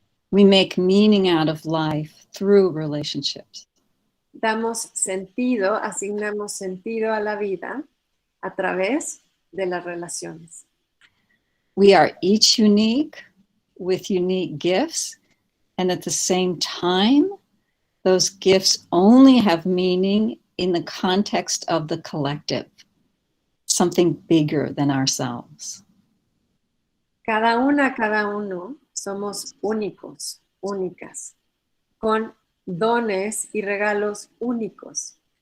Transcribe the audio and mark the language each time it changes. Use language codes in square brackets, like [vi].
[en] We make meaning out of life through relationships. [es] Damos sentido, asignamos sentido a la vida a través de las relaciones. [en] We are each unique with unique gifts, and at the same time, those gifts only have meaning in the context of the collective, something bigger than ourselves. [es] Cada uno somos únicos, únicas, con dones y regalos únicos.